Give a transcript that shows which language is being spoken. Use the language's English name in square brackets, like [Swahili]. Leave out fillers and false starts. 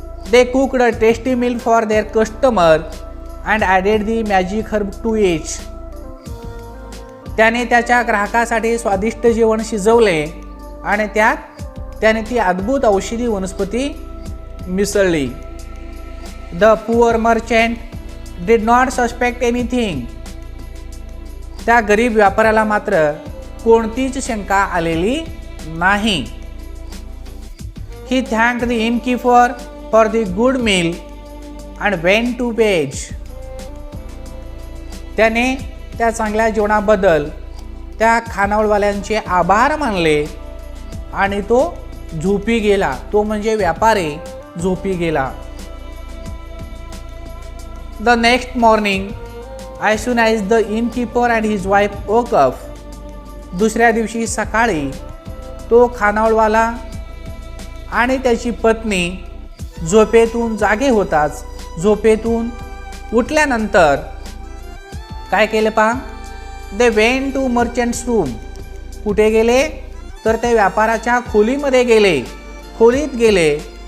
[English] They cooked a tasty meal for their customer and added the magic herb to each. [Marathi] त्याने त्याच्या ग्राहकासाठी स्वादिष्ट जेवण शिजवले आणि त्याने ती अद्भुत औषधी वनस्पती मिसळली. [English] The poor merchant did not suspect anything. [Marathi] त्या गरीब व्यापाऱ्याला मात्र कोणतीच शंका आलेली नाही. [English] He thanked the innkeeper for the good meal and went to bed. [Marathi] त्याने त्या चांगल्या जेवणाबद्दल त्या खानावळवाल्यांचे आभार मानले आणि तो झोपी गेला. तो म्हणजे व्यापारी झोपी गेला. [English] The next morning as soon as the innkeeper and his wife woke up. [Marathi] दुसऱ्या दिवशी सकाळी तो खानावळवाला आणि त्याची पत्नी झोपेतून जागे होताच झोपेतून उठल्यानंतर काय केले पहा. [English] They went to merchant's room. [Marathi] कुठे गेले तर ते व्यापाराच्या खोलीमध्ये गेले, खोलीत गेले.